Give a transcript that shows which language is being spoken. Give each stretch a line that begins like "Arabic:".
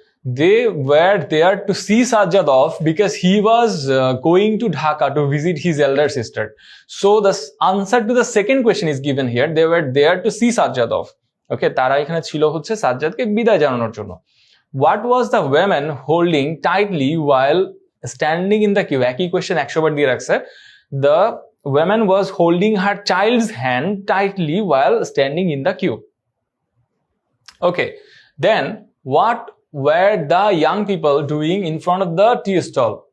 English: They were there to see Sajjad off because he was going to Dhaka to visit his elder sister. So the answer to the second question is given here. They were there to see Sajjad off.
Bangla: Okay, তারা এখানে ছিল হচ্ছে সাজ্জাদকে বিদায় জানানোর জন্য।
English: What was the woman holding tightly while standing in the queue?
Bangla: একই question 100 বার দিয়ে রাখছে।
English: The woman was holding her child's hand tightly while standing in the queue. Okay, then what were the young people doing in front of the tea stall?